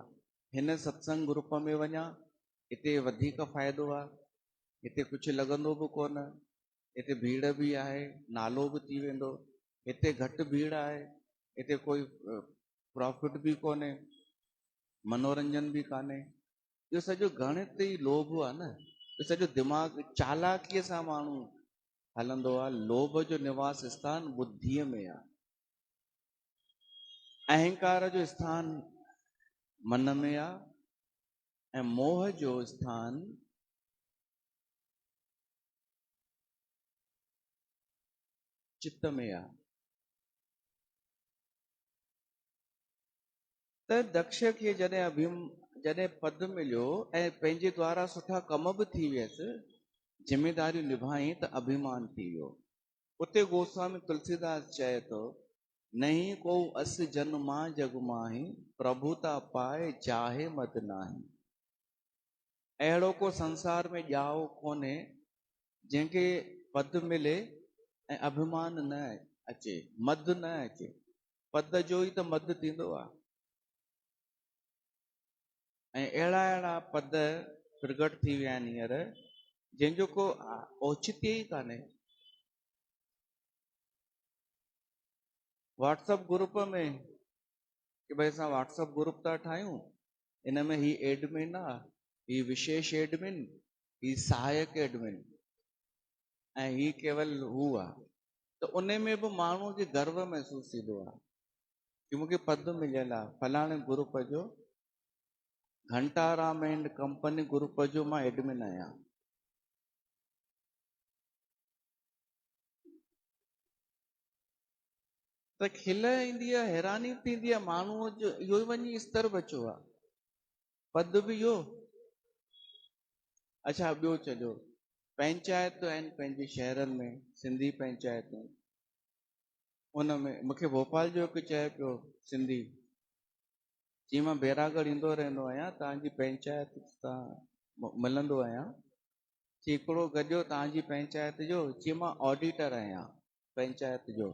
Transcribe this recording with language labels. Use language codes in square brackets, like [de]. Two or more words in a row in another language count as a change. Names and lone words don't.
[sd] हिन सत्संग ग्रुप में वञा, हिते वधीक फ़ाइदो आहे, हिते कुझु लॻंदो बि कोन, हिते भीड़ बि आहे, नालो बि थी वेंदो, हिते घटि भीड़ आहे, हिते कोई प्रॉफिट बि कोन्हे, मनोरंजन बि कान्हे। इहो सॼो गणित ई लोभ आहे न। इहो सॼो दिमाग़ चालाकीअ सां माण्हू हलंदो आहे। लोभ जो निवास स्थान बुद्धीअ में आहे। अहंकार जो स्थान मन में आहे ऐं मोह जो स्थान चित्त में आहे। त दक्ष खे जॾहिं पद मिलियो ऐं पंहिंजे द्वारा सुठा कम बि थी वियसि, ज़िमेदारियूं निभाई, त अभिमान थी वियो। उते गोस्वामी तुलसीदास चए थो, [awa] नहीं को अस जन मां जग माही, प्रभुता पाए चाहे मद नाही। [sd] अहिड़ो को संसार में ॼाओ कोन्हे जंहिंखे पद मिले ऐं अभिमान न अचे, मद न अचे। पद जो ई त मद थींदो आहे। ऐं अहिड़ा अहिड़ा पद प्रगट थी विया आहिनि हींअर, जंहिंजो को औचित्य ई कान्हे। [en] WhatsApp group [sd] में कि भई असां [en] WhatsApp group [sd] था ठाहियूं, इन में ही एडमिन आहे, ही विशेष एडमिन, ही सहायक एडमिन, ऐं ही केवल हू आहे। त उन में बि माण्हूअ खे गर्व महसूस थींदो आहे कि मूंखे पद मिलियल आहे, फलाणे ग्रुप जो, घंटाराम [en] and company [sd] ग्रुप जो मां एडमिन आहियां। त खिल ईंदी आहे, हैरानी थींदी आहे, माण्हूअ जो इहो ई वञी स्तर बचियो आहे, पद बि इहो। अच्छा, ॿियो चलो, पंचायतूं आहिनि पंहिंजे शहरनि में, सिंधी पंचायतूं, उन में मूंखे भोपाल जो हिकु चए पियो सिंधी, जीअं मां बैरागढ़ ईंदो रहंदो आहियां, तव्हांजी पंचायत तां मिलंदो आहियां, चई हिकिड़ो गॾियो तव्हांजी पंचायत जो, चई मां ऑडिटर आहियां पंचायत जो।